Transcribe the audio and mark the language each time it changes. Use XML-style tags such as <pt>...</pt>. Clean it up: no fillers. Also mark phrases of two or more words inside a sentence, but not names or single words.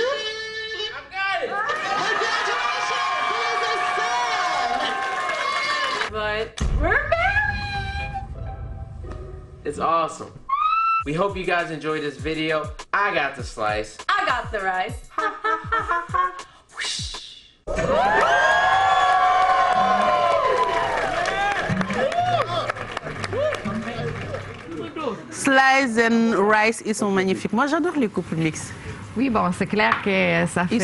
<en>I got it! Congratulations! Here's a son! But we're married! It's awesome. We hope you guys enjoyed this video. I got the slice. I got the rice. Ha ha ha ha ha. Slice and Rice,</en> <fr>ils sont magnifiques. Moi, j'adore les couples mixtes. Oui, bon, c'est clair que ça fait...</fr>